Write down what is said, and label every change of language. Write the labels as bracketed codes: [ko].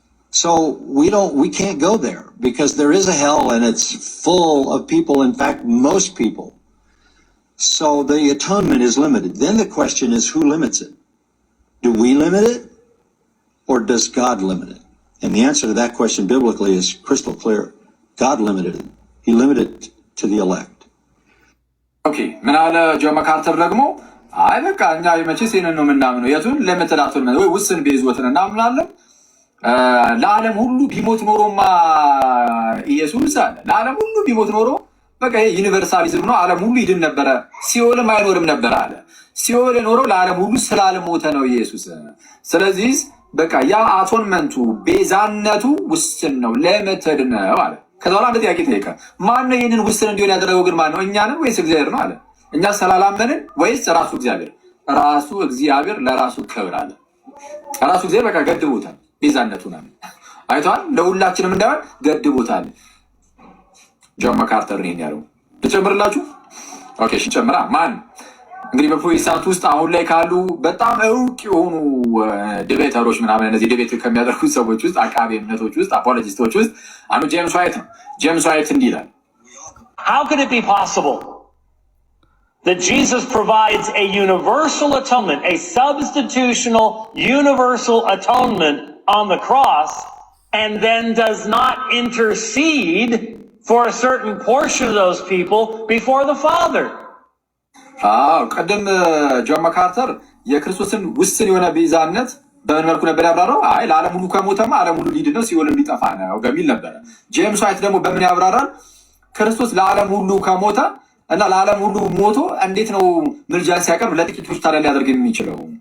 [en] So we can't go there because there is a hell and it's full of people, in fact, most people. So the atonement is limited. Then the question is, who limits it? Do we limit it or does God limit it? And the answer to that question biblically is crystal clear. God limited it. He limited it to the elect. [am] ኦኬ ምን አለ ጆን ማካርተር ደግሞ አይ በቃ እኛ የመቼስ ይሄንን ነው የምናምነው። የቱን ሊሚትድ አቶርመንት ወይ ውስን ቤዞትን እናምናለን። ለዓለም ሁሉ ቢሞት ኖሮማ ኢየሱስ አለ ለዓለም ሁሉ ቢሞት ኖሮ በቃ ይሄ ዩኒቨርሳሊዝም ነው፣ ዓለም ሁሉ ይድን ነበረ፣ ሲኦልም አይኖርም ነበር አለ። ሲኦል የኖረው ለዓለም ሁሉ ስላልሞተ ነው ኢየሱስ። ስለዚህ በቃ ያ አቶንመንቱ ቤዛነቱ ውስን ነው፣ ሊሚትድ ነው አለ። ከዛ በኋላ አንድ ጥያቄ ጠየቀ። ማነው ይህንን ውስን እንዲሆን ያደረገው ግን ማነው? እኛንን ወይስ እግዚአብሔር ነው አለ። እኛ ስላላመንን ወይስ ራሱ እግዚአብሔር? ራሱ እግዚአብሔር ለራሱ ክብር አለ። ራሱ እግዚአብሔር በቃ ገድቦታል ቤዛነቱን አለ። አይተዋል። ለሁላችንም እንዳይሆን ገድቦታል። ጆን ማካርተር ነው ያለው። ልጨምርላችሁ? ኦኬ እሺ ጨምራ። ማን እንግዲህ በፕሮቴስታንት ውስጥ አሁን ላይ ካሉ በጣም እውቅ የሆኑ ዲቤተሮች ምናምን እነዚህ ዲቤት ከሚያደርጉት ሰዎች ውስጥ አቃቤ እምነቶች ውስጥ አፖሎጂስቶች ውስጥ አንዱ ጄምስ ዋይት ነው። ጄምስ ዋይት እንዲህ ይላል [en] How could it be possible that Jesus provides a universal atonement, a substitutional universal atonement on the cross, and then does not intercede for a certain portion of those people before the Father? [am] ቀደም ጆን ማካርተር የክርስቶስን ውስን የሆነ ቤዛነት በምን መልኩ ነበር ያብራራው? አይ ለዓለም ሁሉ ከሞተማ ዓለም ሁሉ ሊድን ነው ሲኦል ሊጠፋ ነው በሚል ነበር። ጄምስ ዋይት ደግሞ በምን ያብራራል? ክርስቶስ ለዓለም ሁሉ ከሞተ እና ለዓለም ሁሉ ሞቶ እንዴት ነው ምልጃን ሲያቀርብ ለጥቂቶች ታዲያ ሊያደርግ የሚችለው?